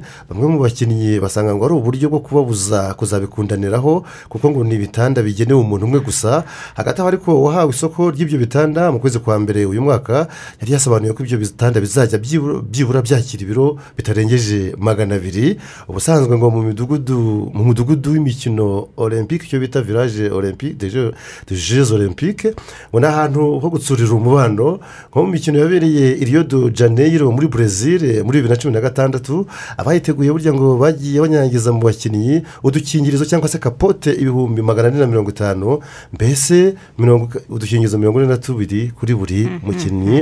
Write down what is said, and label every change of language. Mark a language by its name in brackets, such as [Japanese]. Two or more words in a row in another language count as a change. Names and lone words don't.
[Kinyarwanda] Bamwe mu bakinnyi basanga ngo ari uburyo bwo kubabuza kuzabikundaniraho kuko ngo ni ibitanda bigenewe umuntu umwe gusa. Hagati aho ariko wahawe isoko ry'ibyo bitanda mu kwezi kwa mbere uyu mwaka yari yasobanuye ko ibyo bitanda bizajya byibura byakira ibiro bitarengeje 200. Ubusanzwe ngo mu mudugudu w'imikino olympique icyo bita [French] village olympique de jeux olympiques [Kinyarwanda] ngo ni ahantu ho gutsurira umubano nko mu mikino yabereye i Rio de Janeiro muri Brazil muri 2016 abayiteguye burya ngo bagiye banyangiza mu bakinnyi udukingirizo cyangwa se kapote 450 mbese udukingirizo 42 kuri buri mukinnyi.